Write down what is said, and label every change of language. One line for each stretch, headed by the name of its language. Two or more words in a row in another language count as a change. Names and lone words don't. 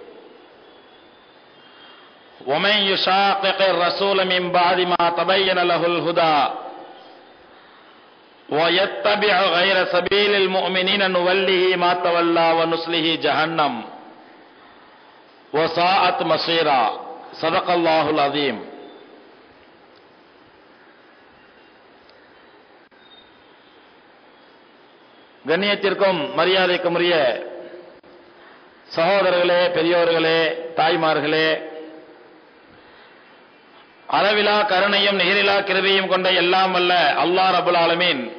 Arabic: ومن يشاقق الرسول من بعد ما تبين له الهدى ويتبع غير سبيل المؤمنين نوله ما تولى ونصله جهنم وساءت مصيرا صدق الله العظيم.
Tamil: கண்ணியத்திற்கும் மரியாதைக்கும் உரிய சகோதரர்களே, பெரியோர்களே, தாய்மார்களே, அளவிலா கருணையும் நிகரிலா கிருபையும் கொண்ட எல்லாம் வல்ல அல்லாஹ்
Arabic: رب العالمين